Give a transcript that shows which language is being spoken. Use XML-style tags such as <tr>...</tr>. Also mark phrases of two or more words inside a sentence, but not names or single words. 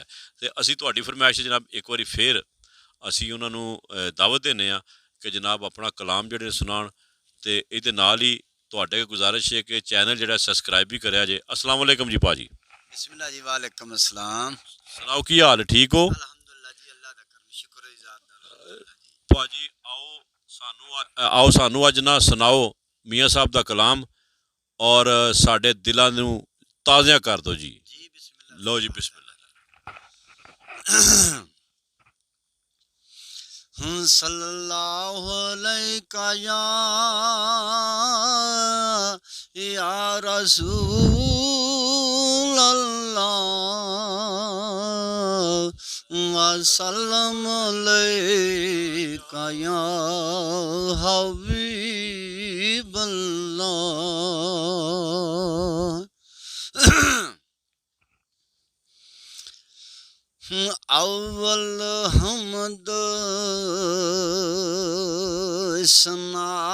<pa>تو اسی تہاڈی فرمائش جناب ایک بار پھر اسی اُنہوں نے دعوت دینے کہ جناب اپنا کلام جہڑے سناݨ، تو یہ نال ہی تہاڈے گزارش ہے کہ چینل جہڑا سبسکرائب بھی کریا جے.</pa> <ar>السلام عليكم</ar> <pa>جی بھا جی.</pa> <ar>بسم الله جی، وعليكم السلام.</ar> <pa>سناؤ کی حال، ٹھیک ہو? الحمدللہ جی، اللہ دا کرم شکر ہے ذات دا، الحمدللہ جی. بھا جی آؤ سانوں اج نا سناؤ میاں صاحب کا کلام، اور ساڈے دلاں نوں تازیہ کر دو جی. جی بسم اللہ لو جی, फरमाया। बिस्मिल्लाह।</pa> <ar>صلى الله عليك يا رسول الله وسلم عليك يا حبيب الله.</ar> <pa>اول حمد ثنا</pa>